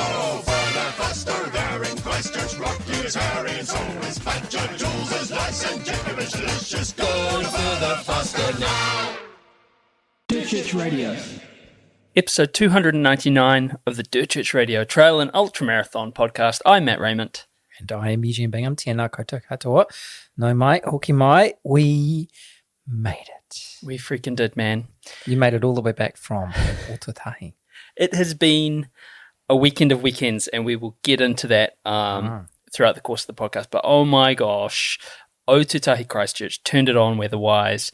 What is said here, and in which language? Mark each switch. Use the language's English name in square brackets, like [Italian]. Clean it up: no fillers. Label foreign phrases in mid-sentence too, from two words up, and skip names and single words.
[English] Oh, Further Faster, they're in Christchurch, Rocky is hairy and so is Badger, Jules is nice and Jacob is delicious, Go to Further Faster now. Dirt Church Radio. Episode 299 of the Dirt Church Radio Trail and Ultramarathon podcast. I'm Matt Raymond. And I am Eugene Bingham. [Māori] Tēnā koutou katoa. No mai, hoki mai. [English] We made it. We freaking did, man. You made it all the way back from Ōtautahi. It has been a weekend of weekends, and we will get into that throughout the course of the podcast. But oh my gosh, Ōtautahi Christchurch turned it on weather-wise.